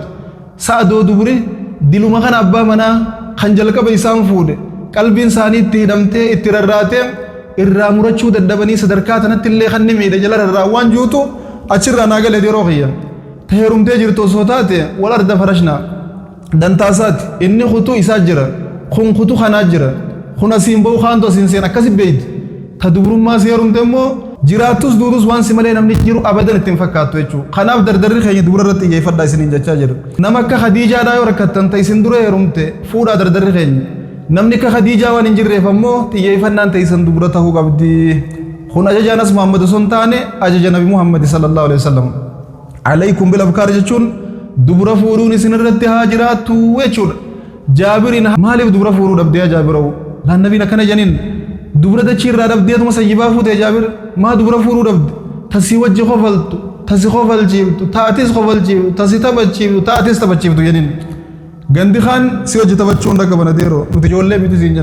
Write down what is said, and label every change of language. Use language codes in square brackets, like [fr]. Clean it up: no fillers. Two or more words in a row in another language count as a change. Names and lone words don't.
[om] Sa'a doo dubri diluma kana abbaa manaa kan jalqaba isaan fuudhe qalbiin isaanii itti hidhamtee itti rarraatee irraa murachuu dadhabanii sadarkaa tanatti illee kan miidhe jala rarraa waan juutu achirraa naa galee yeroo kiyya ta heerumtee jirtu osoo taate wal arda farashnaa dantaasaati inni kutuu isaa jira kun kutuu kanaa jira kun asiin ba'u kaantu asiin seen akkasi beeyti ta dubrummaa si heerumte immoo jiraattus duutus waan si malee namni jiru abadan ittiin fakkaattu jechuudha. Kanaaf dardarri keenya dubara irratti xiyyeeffadhaa isiniin jechaa jira. Nama akka Khadiijaadhaa yoo rakkattan ta isin dura heerumte fuudhaa dardarri keenya. Namni akka Khadiijaa waan hin jirreef ammoo xiyyeeffannaan ta'isan dubara ta'uu qabdi. Kun ajajaanas Muhammad osoo hin taane ajaja Nabi Muhammad [ar] صلى الله عليه وسلم. عليكم بالأبكار [om] jechuun dubara fuudhuun isin irratti haa jiraattu jechuudha. Jaabiriin maaliif dubara fuudhuu dhabdee yaa Jaabiroo? Laan nabiin akkana janiin dubara dachii irraa dhabdeetuma sayyibaa fuutee Jaabir maa dubara fuudhuu dhabde tasi wajji kofaltu tasi kofalchiiftu taatis kofalchiiftu tasi taphachiiftu taatis taphachiiftu jedhin gandi kaan si wajji taphachuu hunda qaban adeeroo nuti ijoollee miti siin